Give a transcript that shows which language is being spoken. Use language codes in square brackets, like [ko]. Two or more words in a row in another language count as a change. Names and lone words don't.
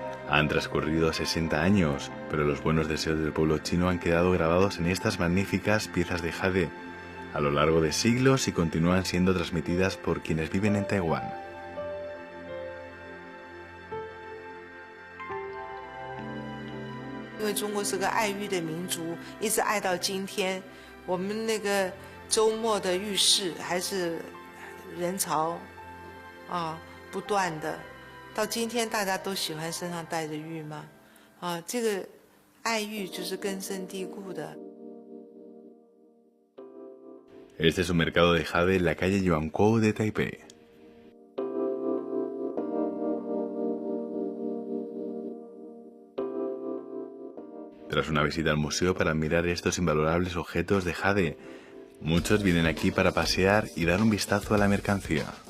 [es] Han transcurrido 60 años, pero los buenos deseos del pueblo chino han quedado grabados en estas magníficas piezas de jade a lo largo de siglos y continúan siendo transmitidas por quienes viven en Taiwán. [zh] 因为中国是个爱玉的民族，一直爱到今天。我们那个周末的浴室还是人潮不断的，到今天大家都喜欢身上带着玉吗？这个爱玉就是根深蒂固的。 [es] Este es un mercado de jade en la calle Yuankou de Taipei. Tras una visita al museo para admirar estos invalorables objetos de jade, muchos vienen aquí para pasear y dar un vistazo a la mercancía.